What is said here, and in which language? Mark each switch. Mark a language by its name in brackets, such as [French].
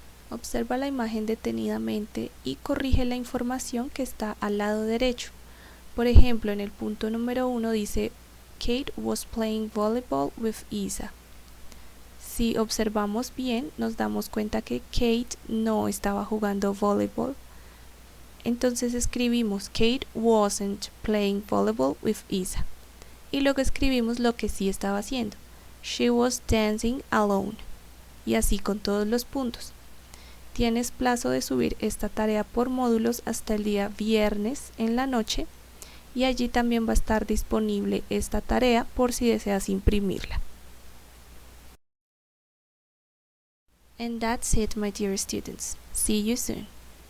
[Spanish] Observa la imagen detenidamente y corrige la información que está al lado derecho. Por ejemplo, en el punto número 1 dice [English] Kate was playing volleyball with Isa. [Spanish] Si observamos bien, nos damos cuenta que Kate no estaba jugando volleyball. Entonces escribimos [English] Kate wasn't playing volleyball with Isa. [Spanish] Y luego escribimos lo que sí estaba haciendo. [English] She was dancing alone. [Spanish] Y así con todos los puntos. Tienes plazo de subir esta tarea por módulos hasta el día viernes en la noche y allí también va a estar disponible esta tarea por si deseas imprimirla. [English] And that's it, my dear students. See you soon.